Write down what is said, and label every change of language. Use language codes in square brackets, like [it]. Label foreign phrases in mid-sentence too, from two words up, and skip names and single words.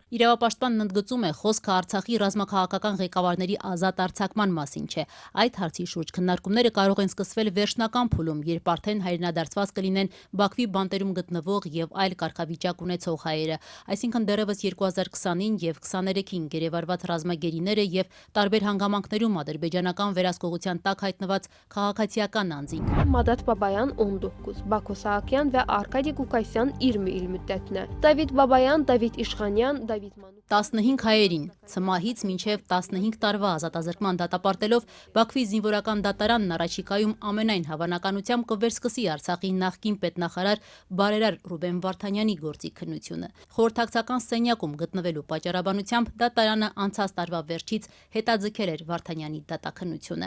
[hy] Իրավապաշտպանն ընդգծում է, խոսքը Արցախի ռազմաքաղաքական ղեկավարների ազատ արձակման մասին չէ։ Այդ հարցի շուրջ քննարկումները կարող են սկսվել վերջնական փուլում, երբ արդեն հայրենադարձված կլինեն Բաքվի բանտերում գտնվող եւ այլ կարգավիճակ ունեցող հայերը, այսինքն դեռևս 2020-ին եւ 23-ին գերեվարված ռազմագերիները եւ տարբեր հանգամանքներում ադրբեջանական վերահսկողության տակ հայտնված քաղաքացիական անձինք։ [az] Մադադ Բաբայան 19, Բաքո Սահակյան və Arkadiy Qukasyan 20 il müddətinə, David Babayan, David İşxanyan, David Manuk [hy] 15 հայերին ցմահից մինչև 15 տարվա ազատազրկման դատապարտելով Բաքվի զինվորական դատարանն առաջիկայում ամենայն հավանականությամբ կվերսկսի Արցախի նախկին պետնախարար Բարերար Ռուբեն Վարդանյանի գործի քննությունը։ Խորհրդակցական սենյակում գտնվելու պատճառաբանությամբ դատարանը անցած տարվա վերջից հետաձգել էր Վարդանյանի դատաքննությունը։